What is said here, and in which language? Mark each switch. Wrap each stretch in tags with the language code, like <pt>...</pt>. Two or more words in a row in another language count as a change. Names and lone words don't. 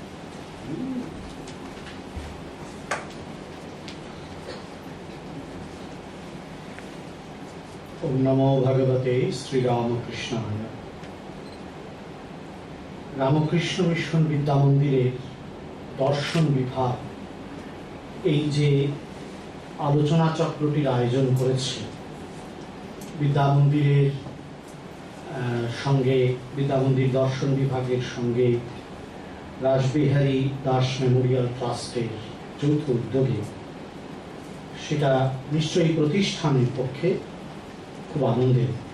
<sa>ओम नमो भगवते श्री रामकृष्णाय।</sa> <bn>রামকৃষ্ণ মিশন বিদ্যা মন্দিরে দর্শন বিভাগ এই যে আলোচনা চক্রটির আয়োজন করেছে বিদ্যা মন্দিরের সঙ্গে বিদ্যা মন্দির দর্শন বিভাগের সঙ্গে রাসবিহারী দাস মেমোরিয়াল ট্রাস্টের যৌথ উদ্যোগে, সেটা নিশ্চয়ই প্রতিষ্ঠানের পক্ষে খুব আনন্দের।</bn>